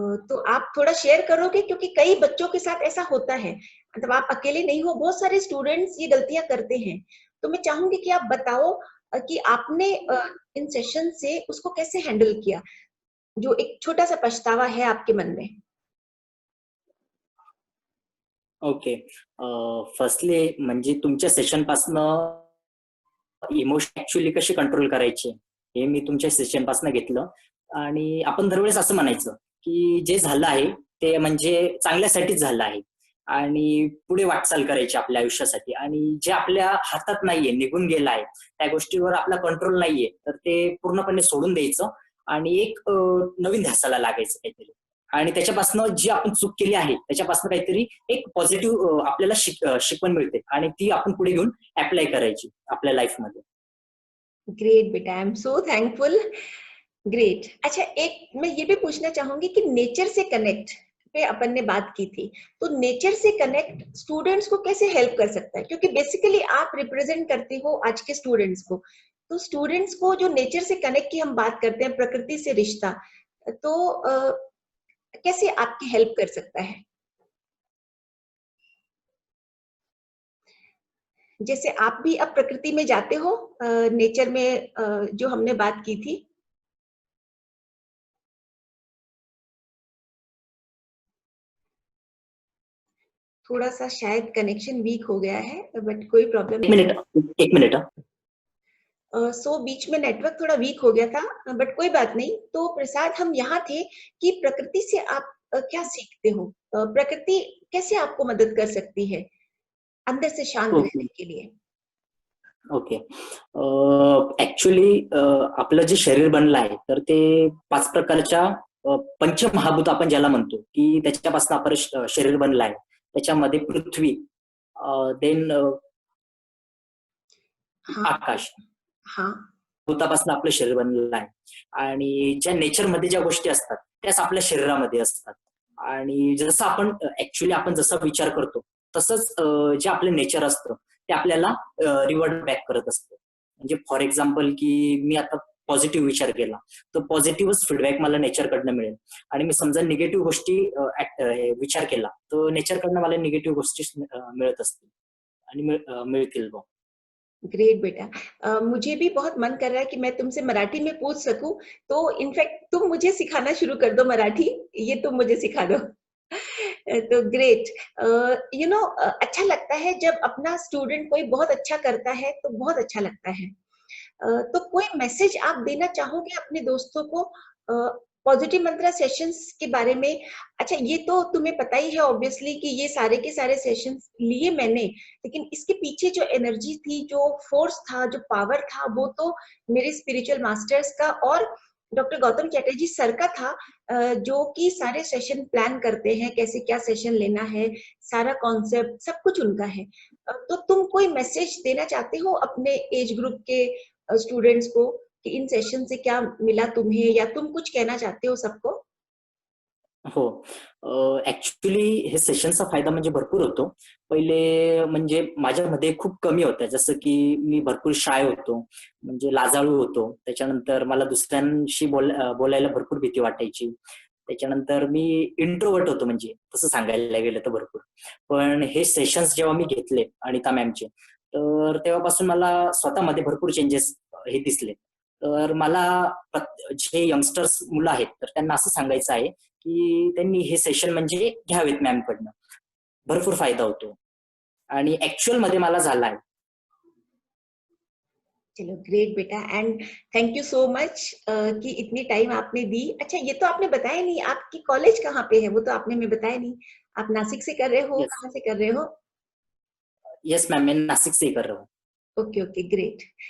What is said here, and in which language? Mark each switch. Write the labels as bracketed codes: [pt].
[hi] तो आप थोड़ा शेयर करोगे, क्योंकि कई बच्चों के साथ ऐसा होता है. मतलब आप अकेले नहीं हो, बहुत सारे स्टूडेंट्स ये गलतियां करते हैं. तो मैं चाहूंगी कि आप बताओ कि आपने इन सेशन से उसको कैसे हैंडल किया, जो एक छोटा सा पछतावा है आपके मन में. ओके. [mr] फर्स्टली म्हणजे तुमच्या सेशन पासनं इमोशन ऍक्च्युअली कसे कंट्रोल करायचे हे मी तुमच्या सेशन पासून घेतलं. आणि आपण दरवेळेस असं म्हणायचं की जे झालं आहे ते म्हणजे चांगल्यासाठीच झालं आहे, आणि पुढे वाटचाल करायची आपल्या आयुष्यासाठी. आणि जे आपल्या हातात नाहीये, निघून गेलं आहे, त्या गोष्टीवर आपला कंट्रोल नाहीये, तर ते पूर्णपणे सोडून द्यायचं आणि एक नवीन ध्यासाला लागायचं काहीतरी. आणि त्याच्यापासून जी आपण चूक केली आहे त्याच्यापासून काहीतरी एक पॉझिटिव्ह आपल्याला शिकवण मिळते, आणि ती आपण पुढे घेऊन अप्लाय करायची आपल्या लाईफ मध्ये. [hi] ग्रेट बेटा, [en] I am so thankful. [hi] Great. अच्छा, एक मैं ये भी पूछना चाहूंगी कि नेचर से कनेक्ट पे अपन ने बात की थी, तो नेचर से कनेक्ट स्टूडेंट्स को कैसे हेल्प कर सकता है? क्योंकि बेसिकली आप रिप्रेजेंट करते हो आज के स्टूडेंट्स को. तो स्टूडेंट्स को जो नेचर से कनेक्ट की हम बात करते हैं, प्रकृति से रिश्ता, तो कैसे आपकी हेल्प कर सकता है? जैसे आप भी अब प्रकृति में जाते हो, नेचर में, जो हमने बात की थी? थोड़ा सा शायद कनेक्शन वीक हो गया है, बट कोई प्रॉब्लम एक नहीं। मिनट, एक मिनट। सो बीच में नेटवर्क थोड़ा वीक हो गया था, बट कोई बात नहीं। तो प्रसाद, हम यहाँ थे कि प्रकृति से आप क्या सीखते हो? प्रकृति कैसे आपको मदद कर सकती है अंदर से शांत ओके, रहने के लिए? ओके. [mr] ऍक्च्युली आपलं जे शरीर बनलं आहे तर ते 5 प्रकारच्या पंचमहाभूत आपण ज्याला म्हणतो की त्याच्यापासून आपण शरीर बनलं आहे. त्याच्यामध्ये पृथ्वी, देन हाँ, आकाश, हाँ, भूतापासून आपलं शरीर बनलेलं आहे. आणि ज्या नेचरमध्ये ज्या गोष्टी असतात त्याच आपल्या शरीरामध्ये असतात. आणि जसं आपण ऍक्च्युली आपण जसा विचार करतो तसंच जे आपलं नेचर असतं ते आपल्याला रिवर्ट बॅक करत असतं. म्हणजे [en] for example [mr] की मी आता पॉझिटिव्ह विचार केला तर पॉझिटिव्हच फीडबॅक मला नेचरकडनं मिळेल. आणि मी समजा निगेटिव्ह गोष्टी विचार केला तर नेचरकडनं मला निगेटिव्ह गोष्टी मिळत असतील आणि मिळतील बुवा. [hi] ग्रेट बेटा। मुझे भी बहुत मन कर रहा है कि मैं तुमसे मराठी में पूछ सकूं, तो इनफैक्ट तुम मुझे सिखाना शुरू कर दो मराठी, ये तुम मुझे सिखा दो। तो ग्रेट। [en] you know, [hi] अच्छा लगता है जब अपना स्टूडेंट कोई बहुत अच्छा करता है, तो बहुत अच्छा लगता है। तो कोई मैसेज आप देना चाहोगे अपने दोस्तों को पॉजिटिव मंत्रा सेशंस के बारे में? अच्छा, ये तो तुम्हें पता ही है ऑब्वियसली कि ये सारे के सारे सेशंस लिए मैंने, लेकिन इसके पीछे जो एनर्जी थी, जो फोर्स था, जो पावर था, वो तो मेरे स्पिरिचुअल मास्टर्स का और डॉक्टर गौतम चैटर्जी सर का था, जो कि सारे सेशन प्लान करते हैं, कैसे क्या सेशन लेना है, सारा कॉन्सेप्ट सब कुछ उनका है। तो तुम कोई मैसेज देना चाहते हो अपने एज ग्रुप के स्टूडेंट्स को कि इन सेशन से क्या मिला तुम्हें, या तुम कुछ कहना चाहते हो सबको? [mr] हो. ऍक्च्युली हे सेशनचा फायदा म्हणजे भरपूर होतो. पहिले म्हणजे माझ्यामध्ये खूप कमी होत्या. जसं की मी भरपूर शाय होतो, म्हणजे लाजाळू होतो. त्याच्यानंतर मला दुसऱ्यांशी बोलायला भरपूर भीती वाटायची. त्याच्यानंतर मी इंट्रोव्हर्ट होतो म्हणजे तसं सांगायला गेलं तर भरपूर. पण हे सेशन्स जेव्हा मी घेतले अनिता मॅमचे, तर तेव्हापासून मला स्वतःमध्ये भरपूर चेंजेस हे दिसले. तर मला जे यंगस्टर्स मुलं आहेत तर त्यांना असं सांगायचं आहे की त्यांनी हे सेशन म्हणजे घ्यावेत मॅमकडनं. भरपूर फायदा होतो आणि ऍक्च्युअल मध्ये मला झालाय. [hi] चलो ग्रेट बेटा, [en] and thank you so much [hi] कि इतनी टाइम आपने दी। अच्छा, ये तो आपने बताया नहीं, आपकी कॉलेज कहाँ पे है? वो तो आपने हमें बताया नहीं। आप नासिक से कर रहे हो, [en] yes, [hi] कहाँ से कर रहे हो? [en] yes ma'am, [hi] मैं नासिक से ही कर रहा हूँ. Okay okay, great.